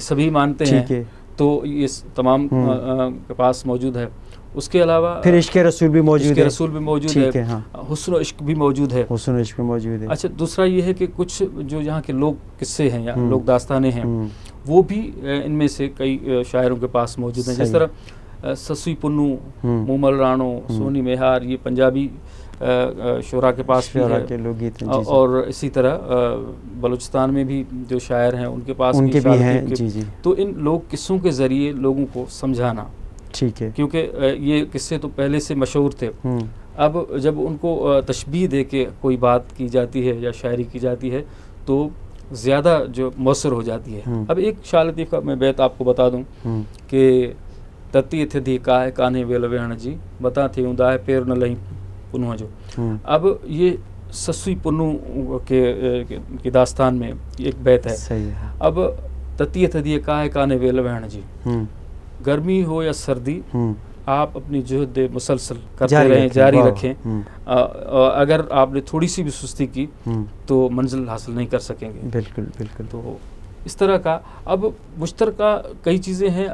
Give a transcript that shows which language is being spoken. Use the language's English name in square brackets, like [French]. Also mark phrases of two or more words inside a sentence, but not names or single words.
[Urdu] سبھی مانتے ہیں، تو یہ تمام کے پاس موجود ہے. اس کے علاوہ پھر عشق رسول بھی موجود ہے، حسن عشق بھی موجود ہے, حسن عشق بھی موجود ہے. اچھا، دوسرا یہ ہے کہ کچھ جو یہاں کے لوک قصے ہیں یا لوک داستانیں ہیں، وہ بھی ان میں سے کئی شاعروں کے پاس موجود ہیں. جس طرح سسئی پنوں، مومل رانو، سوہنی مہار, یہ پنجابی شعرا کے پاس بھی ہے کے لوک گیت ہیں, اور اسی طرح بلوچستان میں بھی جو شاعر ہیں ان کے پاس ان کے بھی ہیں جی جی. تو ان لوک قصوں کے ذریعے لوگوں کو سمجھانا, ٹھیک ہے, کیونکہ یہ قصے تو پہلے سے مشہور تھے۔ اب جب ان کو تشبیہ دے کے کوئی بات کی جاتی ہے یا شاعری کی جاتی ہے تو زیادہ جو مؤثر ہو جاتی ہے. اب ایک شاہ لطیف کا میں بیت آپ کو بتا دوں کہ [Sindhi] तती थे दी का है कान्हे वेल वेहण जी, बता थे उदा है पैर न लही पुनः जो। [Urdu] اب یہ سسئی پنوں کے داستان میں ایک بیت ہے. صحیح ہے. [Sindhi] अब तती थे दी का है कान्हे वेल वेहण जी, [Urdu] گرمی ہو یا سردی آپ اپنی جہد مسلسل کرتے رہیں، جاری رکھیں. اگر آپ نے تھوڑی سی بھی سستی کی تو منزل حاصل نہیں کر سکیں گے. بالکل بالکل. تو اس طرح کا اب مشترکہ کئی چیزیں ہیں.